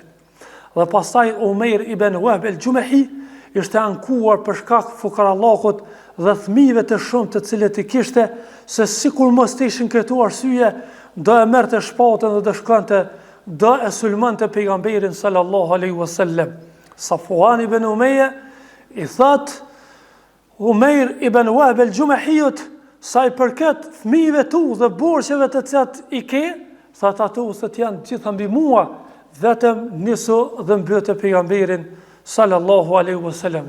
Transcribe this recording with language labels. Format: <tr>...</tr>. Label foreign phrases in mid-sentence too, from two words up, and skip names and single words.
<sq>Dhe pastaj Umair ibn Wahb el-Jumahi ishte ankuar për shkak fukarallahut dhe fëmijëve të shumë të cilët i kishte, se sikur mos të ishin këtu arsye, do e merrte shpatën dhe do shkonte, do e sulmonte pejgamberin</sq> <ar>صلى الله عليه وسلم.</ar> <sq>Safwan ibn Umayya i thot Umair ibn Wahb el-Jumahiut, sa i përket fëmijëve tu dhe borxheve të cilat i ke, thot ato se janë gjithë mbi mua, vetëm nisu dhe mbytë pejgamberin</sq> <ar>صلى الله عليه وسلم.</ar>